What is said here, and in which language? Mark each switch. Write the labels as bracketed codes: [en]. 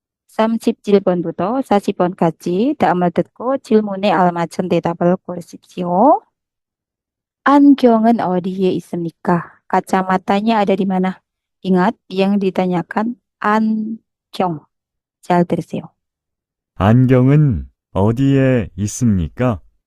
[ko] 37번부터 40번까지 다음을 듣고 질문에 알맞은 대답을 고르십시오. 안경은 어디에 있습니까? [id] Kacamatanya ada di mana? Ingat, yang ditanyakan 안경. [ko] 잘 들으세요. 안경은 어디에 있습니까?